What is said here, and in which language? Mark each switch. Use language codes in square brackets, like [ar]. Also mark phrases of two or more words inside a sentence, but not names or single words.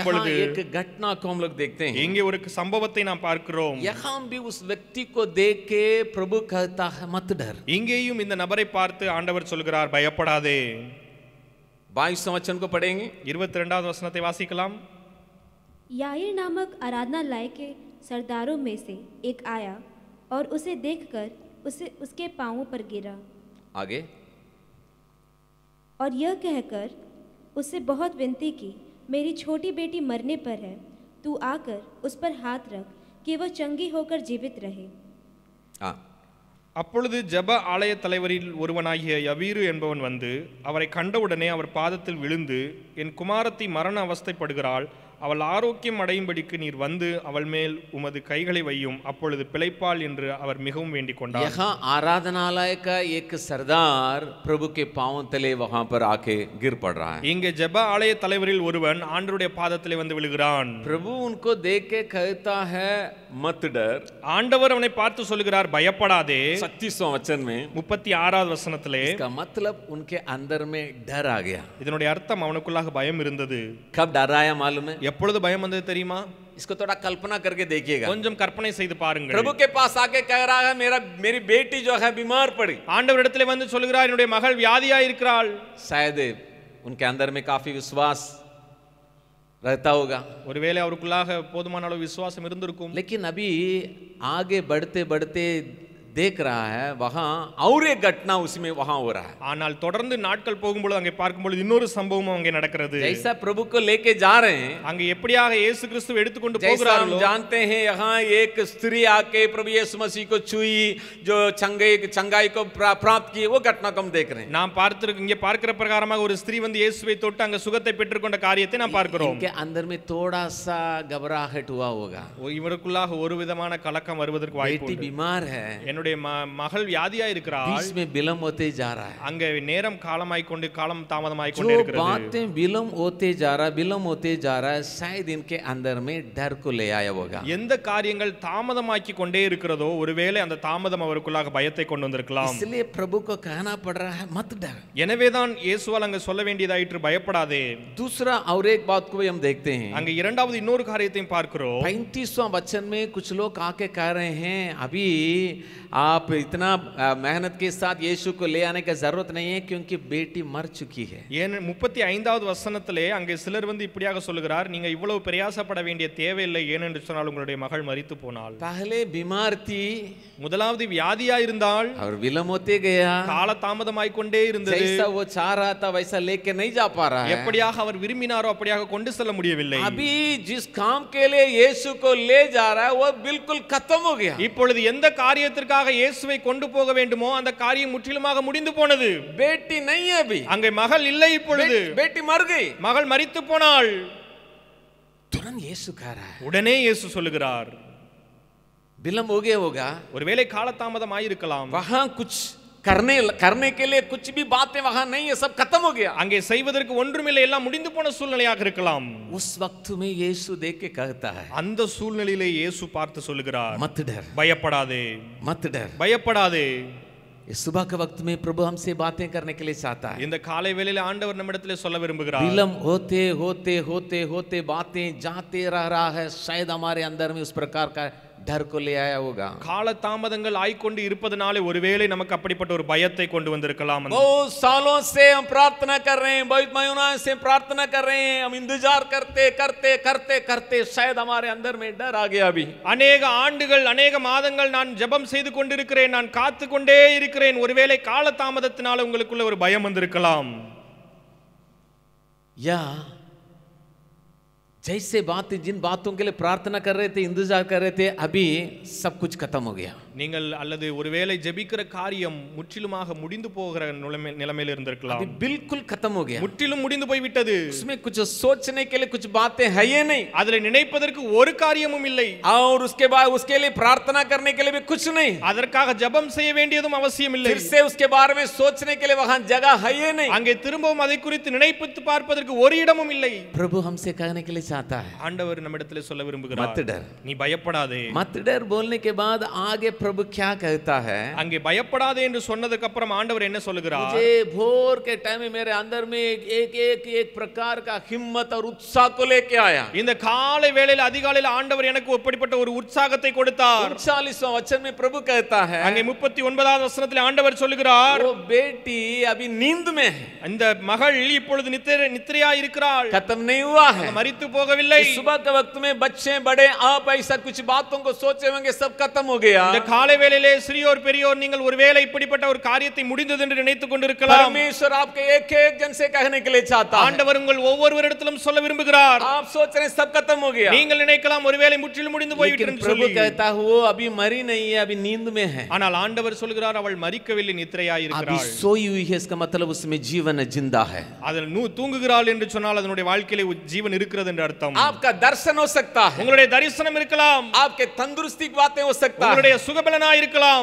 [hi] यहाँ [ta] பொழுது [hi] एक घटना को हम लोग देखते हैं। [ta] இங்கே ஒரு சம்பவத்தை நாம் பார்க்கிறோம் [hi] यहाँ भी उस व्यक्ति को देख के प्रभु कहता है मत डर। [ta] இங்கேயும் இந்த நபரை பார்த்து ஆண்டவர் சொல்கிறார் பயப்படாதே [hi] 22वां वचन को पढ़ेंगे। [ta] 22வது वசனத்தை வாசிக்கலாம் [hi] याईर नामक आराधनालय के सरदारों में से एक आया और उसे देखकर उसके पांवों पर गिरा आगे और यह कहकर उससे बहुत विनती की, मेरी छोटी बेटी मरने पर है, तू आकर उस पर हाथ रख कि वह चंगी होकर जीवित रहे। हाँ, [ta] அப்பொழுது ஜெப ஆலய தலைவரில் ஒருவனாகிய யவீரு என்பவன் வந்து அவரை கண்டவுடனே அவர் பாதத்தில் விழுந்து, என் குமாரத்தி மரண அவஸ்தைப்படுகிறாள், அவள் ஆரோக்கியம் அடையும்படிக்கு நீர் வந்து அவள் மேல் உமது கைகளை வையும், அப்பொழுது பிழைப்பாள் என்று அவர் மிகவும் வேண்டிக் கொண்டார்। [hi] यहाँ आराधनालय का एक सरदार प्रभु के पांवों तले वहां पर आके गिर पड़ रहा है। [ta] இங்கே ஜெப ஆலய தலைவரில் ஒருவன் ஆண்டவருடைய பாதத்திலே வந்து விழுகிறான்। [hi] प्रभु उनको देख के कहता है मत डर। [ta] ஆண்டவர் அவனை பார்த்து சொல்கிறார் பயப்படாதே [hi] 36वां वचन में [ta] 36வது வசனத்திலே [hi] इसका मतलब उनके अंदर में डर आ गया। [ta] இதனுடைய अर्थம் அவனுக்குள்ளாக பயம் இருந்தது। [hi] कब डर आया मालूम है? [ta] எப்பொழுது பயம் வந்தது தெரியுமா? [hi] इसको थोड़ा कल्पना करके देखिएगा। [ta] கொஞ்சம் கற்பனை செய்து பாருங்கள்। [hi] प्रभु के पास आके कह रहा है मेरी बेटी जो है बीमार पड़ी। [ta] ஆண்டவரிடத்திலே வந்து சொல்கிறார் என்னுடைய மகள் வியாதியா இருக்கிறாள்। [hi] शायद उनके अंदर में काफी विश्वास रहता होगा, [ta] ஒருவேளை அவருக்குள்ளாக போதுமான அளவு விசுவாசம் இருந்திருக்கும்। [hi] लेकिन अभी आगे बढ़ते बढ़ते देख रहा है वहां और एक घटना उसमें वहां हो रहा है। [ta] ஆனால் தொடர்ந்து நாட்கள் போகும்போது அங்கே பார்க்கும்போது இன்னொரு சம்பவம் அங்கே நடக்கிறது। [hi] जैसा प्रभु को लेके जा रहे हैं, [ta] அங்கே எப்படியாக இயேசு கிறிஸ்து எடுத்துக்கொண்டு [hi] जैसा हम [ta] போகிறார்களோ [hi] जानते हैं यहाँ एक स्त्री आके प्रभु यीशु मसीह को छुई, जो चंगाई को प्राप्त की, वो घटना को हम देख रहे हैं। [ta] நாம் பார்த்திருக்க இங்கே பார்க்கிற பிரகாரமாக ஒரு ஸ்திரீ வந்து இயேசுவை தொட்டு அங்கே சுகத்தை பெற்றுக்கொண்ட காரியத்தை நாம் பார்க்கிறோம்। [hi] इनके अंदर में थोड़ा सा घबराहट हुआ होगा, [ta] இவருக்குள்ளாக ஒரு விதமான கலக்கம் வருவதற்கு வாய்ப்பு [hi] बेटी [ta] உண்டு। [hi] बीमार है, [ta] என்னுடைய மகள் வியாதியா இருக்கிறாள், [hi] बीच में विलम्ब होते जा रहा है, [ta] அங்கே நேரம் காலம் தாமதமாய் [hi] जो [ta] கொண்டே இருக்கிறது। [hi] बातें विलम्ब होते जा रहा है, शायद इनके अंदर में डर को ले आया होगा। [ta] எந்த காரியங்கள் தாமதமாக்கி கொண்டே இருக்கிறதோ ஒருவேளை அந்த தாமதம் அவருக்குள்ளாக பயத்தை கொண்டு வந்திருக்கலாம்। [hi] इसलिए प्रभु को कहना पड़ रहा है मत डर। [ta] எனவேதான் இயேசுவால் அங்க சொல்ல வேண்டியதாயிற்று பயப்படாதே। [hi] दूसरा और एक बात को भी हम देखते हैं, [ta] அங்க இரண்டாவது இன்னொரு காரியத்தையும் பார்க்கிறோம்। [hi] 35वां वचन में कुछ लोग आके कह रहे हैं अभी आप इतना मेहनत के साथ यीशु को ले आने की जरूरत नहीं है क्योंकि बेटी मर चुकी है। [ta] ஏன் 35வது வசனத்திலே அங்கே சிலர் வந்து இப்படியாக சொல்கிறார், நீங்க இவ்வளவு பிரயாசப்பட வேண்டிய தேவையில்லை, ஏனென்று சொன்னால் உங்களுடைய மகள் மரித்து போனாள்। [hi] पहले बीमार थी, [ta] முதலாவது வியாதியா இருந்தால் [hi] और विलम्ब होते गया, [ta] கால தாமதமாய் கொண்டே இருந்தது। [hi] जैसा वो चाह रहा था वैसा लेके नहीं जा पा रहा है। [ta] எப்படியாக அவர் விரும்பினாரோ அப்படியாக கொண்டு செல்ல முடியவில்லை। [hi] अभी जिस काम के लिए यीशु को ले जा रहा है वो बिल्कुल खत्म हो गया। [ta] இப்பொழுது எந்த காரியத்திற்காக இயேசுவை கொண்டு போக வேண்டுமோ அந்த காரியம் முற்றிலுமாக முடிந்து போனது। [hi] बेटी नहीं है अभी, [ta] அங்கே மகள் இல்லை, இப்பொழுது [hi] बेटी मर गई, [ta] மகள் மரித்து போனாள்। [hi] तुरंत यीशु कह रहा है, [ta] உடனே இயேசு சொல்லுகிறார், [hi] विलम्ब हो गया होगा, [ta] ஒருவேளை காலதாமதமாய் இருக்கலாம், [hi] वहां कुछ करने के लिए कुछ भी बातें वहां नहीं है, सब खत्म हो गया। [ta] அங்கே செய்வதற்கு ஒன்றுமில்லை, எல்லாம் முடிந்து போன சூழ்நிலையாக இருக்கலாம்। [hi] उस वक्त में यीशु देख के कहता है [ta] அந்த சூழ்நிலையிலே இயேசு பார்த்து சொல்லுகிறார், [hi] मत डर, [ta] பயப்படாதே, [hi] मत डर। [ta] பயப்படாதே। [hi] इस सुबह के वक्त में प्रभु हमसे बातें करने के लिए चाहता है। [ta] இந்த காலை வேளையிலே ஆண்டவர் நம்மிடத்திலே சொல்ல விரும்புகிறார், [hi] विलम्ब होते होते होते होते बातें जाते रह रहा है, शायद हमारे अंदर में उस प्रकार का डर को ले आया होगा। [ta] கால தாமதங்கள் ஆய்க்கொண்டு இருப்பதனாலே ஒருவேளை நமக்கு அப்படிப்பட்ட ஒரு பயத்தை கொண்டு வந்திருக்கலாம். [hi] बहुत सालों से हम प्रार्थना कर रहे हैं, बहुत महीनों से प्रार्थना कर रहे हैं, हम इंतजार करते करते करते करते शायद हमारे अंदर में डर आ गया अभी। [ta] அநேக ஆண்டுகள் அநேக மாதங்கள் நான் ஜெபம் செய்து கொண்டிருக்கிறேன், நான் காத்து கொண்டே இருக்கிறேன். ஒருவேளை கால தாமதத்தினால உங்களுக்குள்ள ஒரு பயம் வந்திருக்கலாம். [hi] या जैसे बात जिन बातों के लिए प्रार्थना कर रहे थे, इंतजार कर रहे थे, अभी सब कुछ खत्म हो गया. [ta] நீங்கள் அல்லது ஒருவேளை ஜெபிக்கிற காரியம் முற்றிலுமாக முடிந்து போகிற நிலைமையில் இருந்திருக்கலாம். [hi] अभी बिल्कुल खत्म हो गया, [ta] முற்றிலும் முடிந்து போய் விட்டது. [hi] उसमें कुछ सोचने के लिए कुछ बातें है ही नहीं, [ta] அதில் நினைப்பதற்கு ஒரு காரியமும் இல்லை. [hi] और उसके बाद उसके लिए प्रार्थना करने के लिए भी कुछ नहीं, [ta] அதற்காக ஜெபம் செய்ய வேண்டியதும் அவசியம் இல்லை. [hi] फिर से उसके बारे में सोचने के लिए वहां जगह है ही नहीं, [ta] அங்கே திரும்பவும் அதை குறித்து நினைத்து பார்ப்பதற்கு ஒரு இடமும் இல்லை. [hi] प्रभु हमसे कहने के लिए चाहता है, [ta] ஆண்டவர் நம்மிடத்தில் சொல்ல விரும்புகிறார், [hi] मत डर, [ta] நீ பயப்படாதே. [hi] मत डर बोलने के बाद आगे प्रभु क्या कहता है, [ta] அங்கே பயப்படாதே என்று சொன்னதுக்கு அப்புறம் ஆண்டவர் என்ன சொல்லுகிறார்? [hi] मुझे भोर के टाइम में मेरे अंदर में एक प्रकार का हिम्मत और उत्साह को लेके आया. [ta] இந்த காலை வேளையில் அதிகாலையில் ஆண்டவர் எனக்கு அப்படிப்பட்ட ஒரு உற்சாகத்தை கொடுத்தார். [hi] 39वां वचन में प्रभु कहता है, [ta] அங்கே 39வது வசனத்தில் ஆண்டவர் சொல்லுகிறார், [hi] वो बेटी अभी नींद में है, [ta] இந்த மகள் இப்பொழுது நித்திரையா இருக்கிறாள், [hi] खत्म नहीं हुआ है, [ta] மரித்து போகவில்லை. [hi] सुबह के वक्त में बच्चे बड़े आप ऐसा कुछ बातों को सोचे होंगे, सब खत्म हो गया. [ta] இந்த காலை வேளையிலே சிறியோர் பெரியோர் நீங்கள் ஒருவேளை இப்படிப்பட்ட ஒரு காரியத்தை முடிந்தது என்று நினைத்துக் கொண்டிருக்கலாம். [hi] परमेश्वर आपके एक एक जन से कहने के लिए चाहता है, [ta] ஆண்டவர் உங்கள் ஒவ்வொருவரிடத்திலும் சொல்ல விரும்புகிறார். [hi] आप सोच रहे हैं सब खत्म हो गया, [ta] நீங்கள் நினைக்கலாம் ஒருவேளை முற்றிலும் முடிந்து போய்விட்டது என்று [hi] प्रभु [ta] சொல்லி. [hi] कहता है वो अभी मरी नहीं है, अभी नींद में है. [ta] ஆனால் ஆண்டவர் சொல்கிறார் அவள் மரிக்கவில்லை, நித்திரையாய் [hi] अभी [ta] இருக்கிறாள். [hi] सोई हुई है, इसका मतलब उसमें जीवन है, जिंदा है. [ta] அதில் தூங்குகிறாள் என்று சொன்னால் அதனுடைய வாழ்க்கையிலே ஜீவன் இருக்கிறது என்று அர்த்தம். [hi] आपका दर्शन हो सकता है, [ta] உங்களுடைய தரிசனம் இருக்கலாம், [hi] आपके तंदुरुस्ती की बातें हो सकता है, [ta] உங்களுடைய சுகபலனாய் இருக்கலாம்,